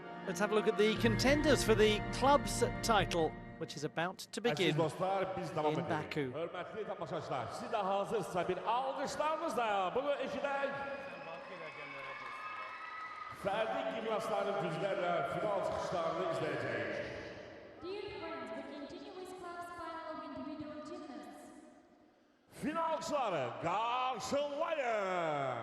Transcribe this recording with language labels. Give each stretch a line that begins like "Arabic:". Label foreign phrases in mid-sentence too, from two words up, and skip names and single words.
English: Let's have a look at the contenders for the club's title, which is about to begin in Baku.
Azerbaijani: Hörmətli tamaşaçılar, siz də hazırsınızsa bir alqışlarınızla bunu eşidək. Fərdi gimnastların güclərlə final çıxışlarını izləyəcəyik.
English: Dear friends, we continue with class final of individual gymnasts.
Azerbaijani: Finalçıları qarşılayın.